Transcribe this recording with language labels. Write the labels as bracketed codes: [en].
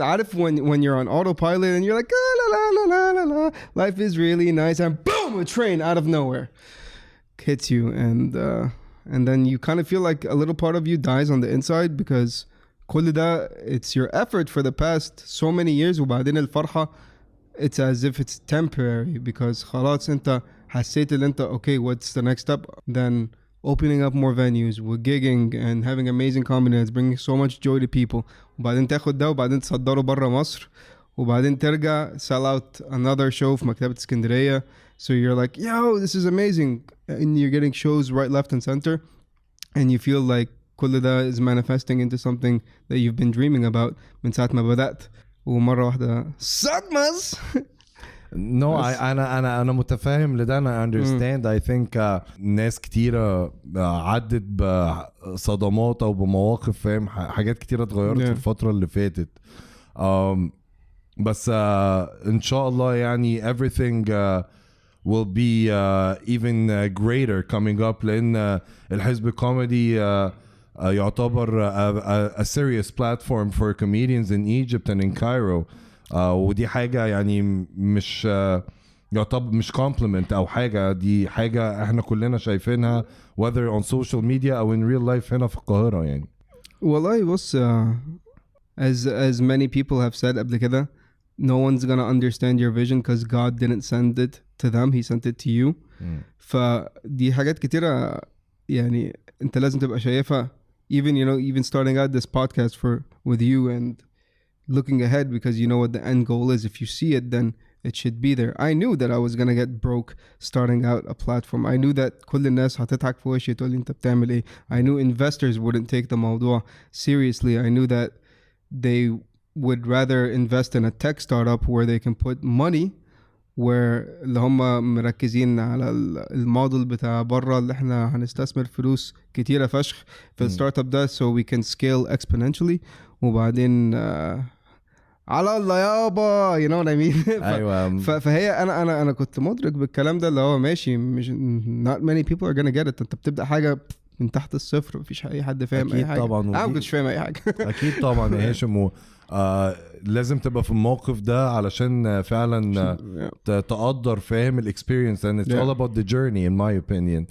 [en] عارف when you're on autopilot and you're like, la la la la la la, life is really nice, and boom, a train out of nowhere hits you, and then you kind of feel like a little part of you dies on the inside, because [ar] كل ده, [en] it's your effort for the past so many years, [ar] وبعدين الفرحة, [en] it's as if it's temporary, because [ar] خلاص انت حسيت ان انت [en] okay, what's the next step? Then opening up more venues, we're gigging and having amazing comedians, bringing so much joy to people. [ar] وبعدين تاخد ده وبعدين تصدره برا مصر, وبعدين ترجع [en] sell out another show [ar] في مكتبة اسكندرية. [en] So you're like, yo, this is amazing. And you're getting shows right, left, and center. And you feel like [ar] كل ده [en] is manifesting into something that you've been dreaming about [ar] من ساعة ما بدأت. ومرة واحدة صدمة. No, أنا متفاهم لده. أنا understand. [en] I think [ar] ناس كتيرة عدت بصدمات أو بمواقف، فاهم، حاجات كتيرة اتغيرت في الفترة اللي فاتت. بس إن شاء الله يعني [en] everything will be even greater coming up، [ar] لأن الحزب الكوميدي يعتبر [en] a serious platform for comedians in Egypt and in Cairo. [ar] ودي حاجة يعني مش يعتبر مش compliment أو حاجة، دي حاجة احنا كلنا شايفينها [en] whether on social media [ar] أو [en] in real life [ar] هنا في القاهرة يعني. والله بص [en] as many people have said [ar] قبل كده, [en] no one's gonna understand your vision because God didn't send it to them, he sent it to you. [ar] فدي حاجات كتيرة يعني انت لازم تبقى شايفها, [en] even starting out this podcast with you and looking ahead, because you know what the end goal is. If you see it, then it should be there. I knew that I was gonna get broke starting out a platform. I knew that [ar] كل الناس هتضحك في وشي تقول لي انت بتعمل ايه. [en] I knew investors wouldn't take the موضوع seriously. I knew that they would rather invest in a tech startup where they can put money, where [ar] اللي هم مركزين على الموديل بتاع بره اللي احنا هنستثمر فلوس كتيرة فشخ في الستارت اب ده [en] so we can scale exponentially. [ar] وبعدين على الله يابا, [en] you know what I mean. [ar] أيوة. فهي انا كنت مدرك بالكلام ده اللي هو ماشي, مش [en] not many people are gonna get it. [ar] انت بتبدأ حاجة من تحت الصفر, مفيش اي حد فاهم اي حاجة. طبعا انا ما كنتش فاهم اي حاجة. اكيد طبعا يا هاشم. لازم تبقى في الموقف ده علشان فعلا تقدر فاهم الاكسبيرينس, [en] and it's all about the journey in my opinion.